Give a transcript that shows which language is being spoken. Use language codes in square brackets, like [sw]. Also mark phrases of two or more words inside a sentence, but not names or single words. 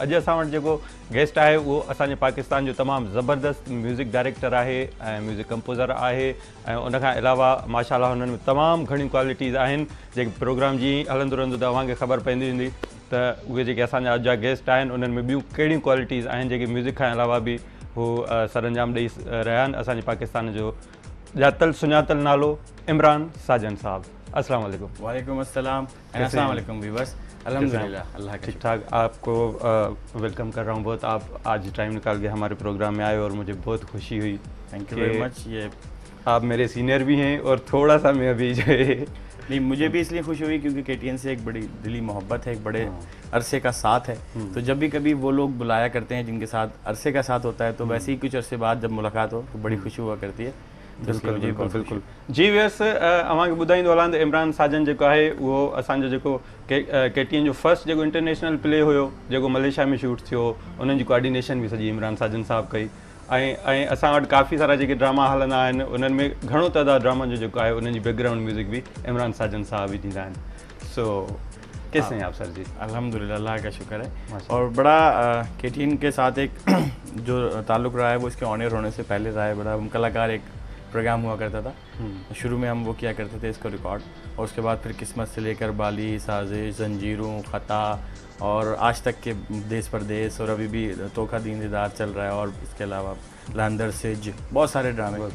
[sd] अॼु असां वटि जेको गेस्ट आहे उहो असांजे पाकिस्तान जो तमामु ज़बरदस्त [en] music director [sd] आहे ऐं [en] music composer [sd] आहे ऐं उनखां अलावा माशाअल्लाह हुननि में तमामु घणियूं क्वालिटीज़ आहिनि जेके प्रोग्राम जीअं हलंदो रहंदो त अव्हांखे ख़बर पवंदी वेंदी त उहे जेके असांजा अॼु जा गेस्ट आहिनि उन्हनि में ॿियूं कहिड़ियूं क्वालिटीज़ आहिनि जेके म्यूज़िक खां अलावा बि हू सरअंजाम ॾेई रहिया आहिनि असांजे पाकिस्तान जो ॼातल सुञातल नालो इमरान साजन साहब [ar] السلام عليكم. وعليكم السلام۔ السلام عليكم व्यूअर्स। [ur] الحمدللہ اللہ کا ٹھیک ٹھاک. آپ کو ویلکم کر رہا ہوں بہت، آپ آج ٹائم نکال کے ہمارے پروگرام میں آئے اور مجھے بہت خوشی ہوئی. [en] Thank you very much. ये [ur] آپ میرے سینئر بھی ہیں اور تھوڑا سا میں ابھی جو ہے نہیں، مجھے بھی اس لیے خوشی ہوئی کیونکہ KTN سے ایک بڑی دلی محبت ہے، ایک بڑے عرصے کا ساتھ ہے. تو جب بھی کبھی وہ لوگ بلایا کرتے ہیں جن کے ساتھ عرصے کا ساتھ ہوتا ہے تو ویسے ہی کچھ عرصے بعد جب ملاقات ہو تو بڑی خوشی ہوا کرتی ہے. [sd] बिल्कुल बिल्कुल बिल्कुल जी व्यस अव्हांखे ॿुधाईंदो हलां त इमरान साजन जेको आहे उहो असांजो जेको KTN जो फर्स्ट जेको [en] international play [sd] हुयो जेको मलेशिया में शूट थियो उन्हनि जी कोऑर्डिनेशन बि सॼी इमरान साजन साहब कई ऐं असां वटि काफ़ी सारा जेके ड्रामा हलंदा आहिनि उन्हनि में घणो तइदादु ड्रामा जो जेको आहे उन्हनि जी [en] background music [sd] भी इमरान साजन साहब ही ॾींदा आहिनि। [ur] سو کیسے ہیں آپ سر جی? الحمدللہ اللہ کا شکر ہے۔ اور بڑا KTN کے ساتھ ایک جو تعلق رہا ہے وہ اس کے اونر ہونے سے پہلے رہا ہے. بڑا کلاکار ایک پروگرام ہوا کرتا تھا، شروع میں ہم وہ کیا کرتے تھے اس کو ریکارڈ، اور اس کے بعد پھر قسمت سے لے کر بالی، سازش، زنجیروں، خطا اور آج تک کے دیس پردیس اور ابھی بھی توکھا دین دیدار چل رہا ہے، اور اس کے علاوہ لندر سج بہت سارے ڈرامے.